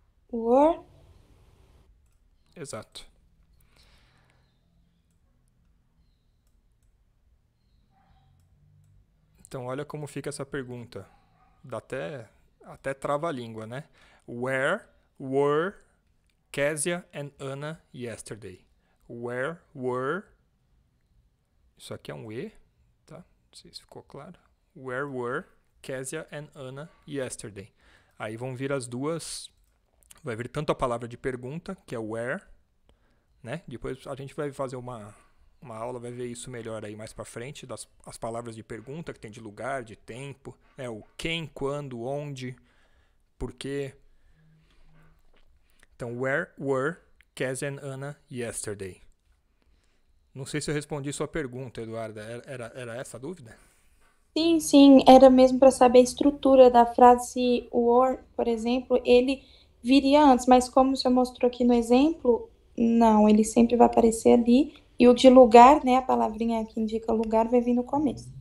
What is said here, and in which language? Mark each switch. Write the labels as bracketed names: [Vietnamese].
[English] Were. [Portuguese] Exato. Então, olha como fica essa pergunta. Dá até trava a língua, né? [English] Where were Kezia and Anna yesterday? Where were... [Portuguese] Isso aqui é um E, tá? Não sei se ficou claro. [English] Where were Kezia and Anna yesterday? [Portuguese] Aí vão vir as duas... Vai vir tanto a palavra de pergunta, que é where, né? Depois a gente vai fazer uma aula, vai ver isso melhor aí mais pra frente, as palavras de pergunta, que tem de lugar, de tempo, né? O quem, quando, onde, por quê. [English] Então, where were Kezia and Anna yesterday? [Portuguese] Não sei se eu respondi sua pergunta, Eduarda. Era essa a dúvida? Sim, sim, era mesmo para saber a estrutura da frase were, por exemplo, ele viria antes, mas como o senhor mostrou aqui no exemplo, não, ele sempre vai aparecer ali, e o de lugar, né, a palavrinha que indica lugar, vai vir no começo.